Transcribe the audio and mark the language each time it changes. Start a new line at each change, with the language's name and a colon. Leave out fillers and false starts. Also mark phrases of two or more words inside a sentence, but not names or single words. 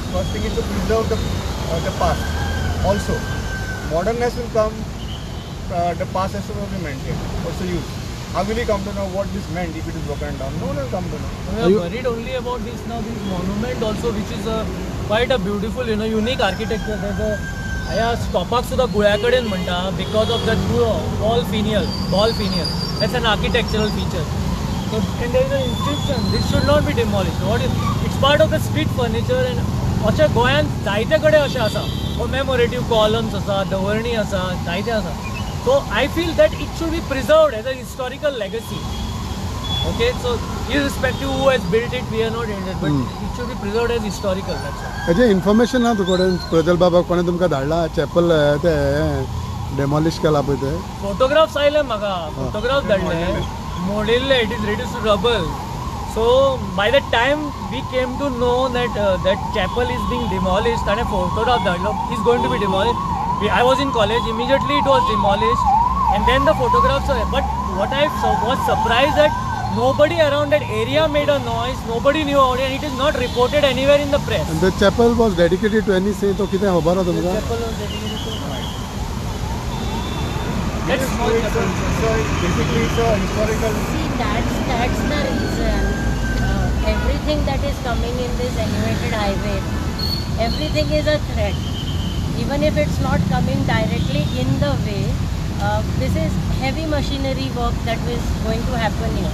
English: First thing is to preserve the past. Also, modernness will come, the past has to be maintained. What's the use? How will he come to know what this meant if it is broken down? No one will come to know. We are worried only about this now, this monument also, which is quite a beautiful, unique architecture. There's a
Konkani: stoppak suda गुळ्या कडेन म्हणटा
English: because of that ball finial. That's an architectural feature. So, and there is an inscription. This should not be demolished. It's part of the street furniture, and
Konkani: अशें गोंयांत जायते कडेन अशें आसा.
English: Commemorative columns
Konkani: आसा, दवर्णी आसा, जायते आसा.
English: So I feel that it should be preserved as a historical legacy. Okay, so irrespective who has built it, we are not interested, but it should be preserved as historical. That's all.
Konkani: हेजे इन्फॉर्मेशन ना तुकडे प्रजल बाबा कोणे तुमकां धाडला चॅपल ते डेमॉलिश केला पळय ते Photographs आयले म्हाका, photographs धाडले, मोडिल्ले,
English: it is reduced to rubble. So by the time we came to know that that chapel is being demolished, and a photograph धाडलो, is going to be demolished. I was in college, immediately it was demolished, and then the photographs were. But what I was surprised that nobody around that area made a noise. Nobody knew about it, and it is not reported anywhere in the press. And the chapel was dedicated to any saint.
Konkani: तो कितें खबर आहा
English: The
Konkani: तुमकां?
English: chapel was dedicated to- Yes, That's small chapel. so basically it's a historical. See, that's the reason. Everything that is coming in this elevated highway, everything is a threat. Even if it's not coming directly in the way, this is heavy machinery work that is going to happen here.